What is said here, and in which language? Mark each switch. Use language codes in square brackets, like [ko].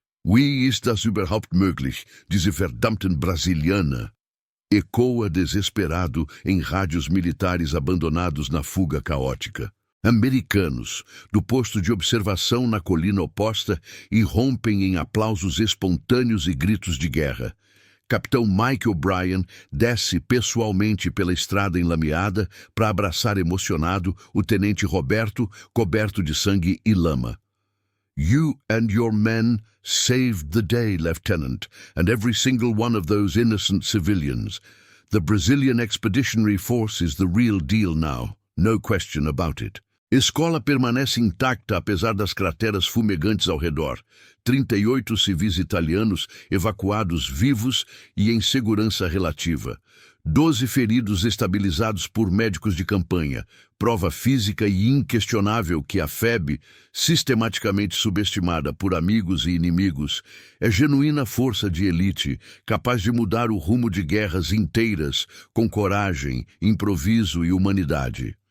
[de] Wie ist das überhaupt möglich, diese verdammten Brasilianer? [pt] Ecoa desesperado em rádios militares abandonados na fuga caótica. Americanos, do posto de observação na colina oposta, irrompem em aplausos espontâneos e gritos de guerra. Capitão Mike O'Brien desce pessoalmente pela estrada enlameada para abraçar emocionado o tenente Roberto, coberto de sangue e lama. [en] You and your men saved the day, Lieutenant, and every single one of those innocent civilians. The Brazilian Expeditionary Force is the real deal now, no question about it. [pt] Escola permanece intacta apesar das crateras fumegantes ao redor. 38 civis italianos evacuados vivos e em segurança relativa. 12 feridos estabilizados por médicos de campanha. Prova física e inquestionável que a FEB, sistematicamente subestimada por amigos e inimigos, é genuína força de elite, capaz de mudar o rumo de guerras inteiras, com coragem, improviso e humanidade.